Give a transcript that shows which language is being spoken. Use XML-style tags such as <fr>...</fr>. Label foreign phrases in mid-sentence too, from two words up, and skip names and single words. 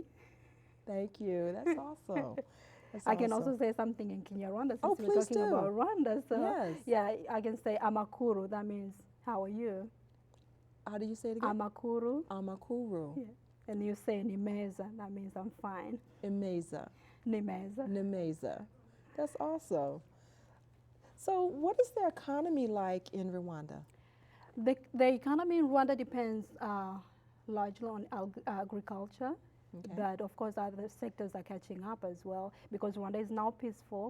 <en>Thank you. That's awesome. That's I can awesome. also say something in Kinyarwanda since Oh, we're please talking do. about Rwanda. So Yes. yeah, I can say amakuru. That means how are you? How do you say it again? Amakuru. Amakuru. Yeah. And you say nimeza. That means I'm fine. Imeza. Nimeza. Nemeza. That's awesome. So, what is the economy like in Rwanda? The economy in Rwanda depends largely on agriculture. Okay. But of course, other sectors are catching up as well because Rwanda is now peaceful.</en>